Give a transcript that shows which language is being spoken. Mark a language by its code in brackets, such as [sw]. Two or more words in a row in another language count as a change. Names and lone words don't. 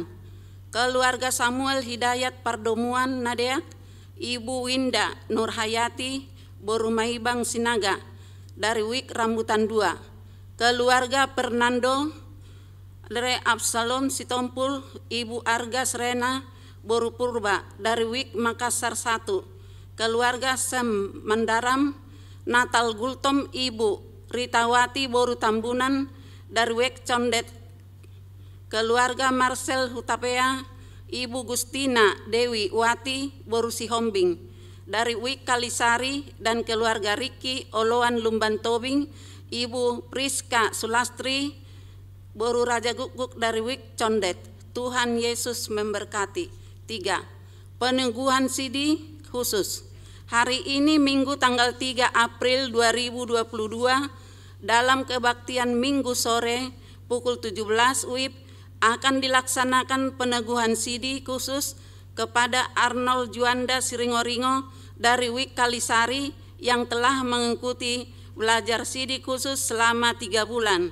[id] Keluarga Samuel Hidayat Pardomuan Nadeak, Ibu Winda Nurhayati Borumaibang Sinaga dari Wik Rambutan 2. Keluarga Fernando Re Absalom Sitompul, Ibu Arga Serena Borupurba dari Wik Makassar 1. Keluarga Sem Mandaram Natal Gultom, Ibu Ritawati Boru Tambunan dari Wik Condet. Keluarga Marcel Hutapea, Ibu Gustina Dewi Wati Boru Sihombing dari Wik Kalisari, dan keluarga Riki Oloan Lumban Tobing, Ibu Priska Sulastri Boru Raja Guguk dari Wik Condet. Tuhan Yesus memberkati. 3. Peneguhan sidi khusus. Hari ini Minggu tanggal 3 April 2022 dalam kebaktian Minggu sore pukul 17 WIB akan dilaksanakan peneguhan sidi khusus kepada Arnold Juanda Siringoringo dari Wik Kalisari yang telah mengikuti belajar sidi khusus selama 3 bulan.